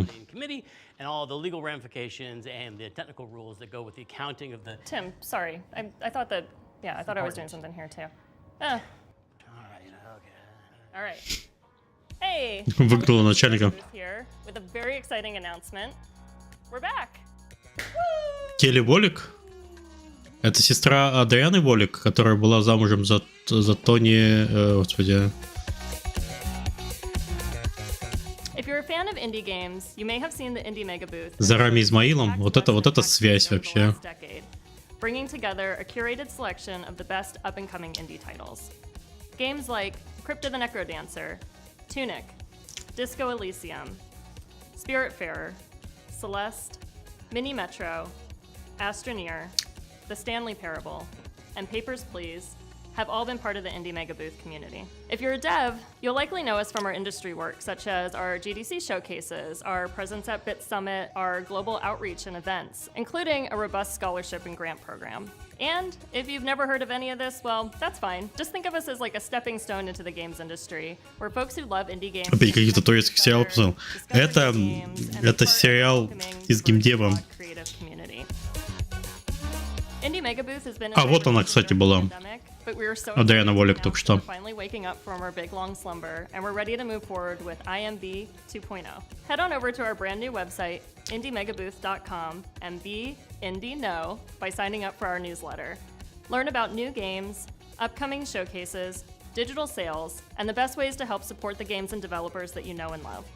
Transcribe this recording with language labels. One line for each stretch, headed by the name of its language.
English: in committee and all the legal ramifications and the technical rules that go with the accounting of the... Tim, sorry. I thought that, yeah, I thought I was doing something here too. All right. Hey!
Russian: Выгнала начальника.
English: Here with a very exciting announcement. We're back!
Russian: Келли Волик? Это сестра Адрианы Волик, которая была замужем за Тони... господи...
English: If you're a fan of indie games, you may have seen the Indie Mega Booth.
Russian: За Рами Измаилом. Вот это связь вообще.
English: Bringing together a curated selection of the best up-and-coming indie titles. Games like Crypto the Necrodancer, Tunic, Disco Elysium, Spiritfarer, Celeste, Mini Metro, Astroneer, The Stanley Parable, and Papers, Please have all been part of the Indie Mega Booth community. If you're a dev, you'll likely know us from our industry work, such as our GDC showcases, our presence at Bit Summit, our global outreach and events, including a robust scholarship and grant program. And if you've never heard of any of this, well, that's fine. Just think of us as like a stepping stone into the games industry, where folks who love indie games...
Russian: Опять каких-то турецких сериалов посмотрел. Это сериал из геймдева. А вот она, кстати, была. Адриана Волик только что.
English: Finally waking up from our big long slumber, and we're ready to move forward with IMB 2.0. Head on over to our brand new website, indiemegabooth.com, and be indie know by signing up for our newsletter. Learn about new games, upcoming showcases, digital sales, and the best ways to help support the games and developers that you know and love.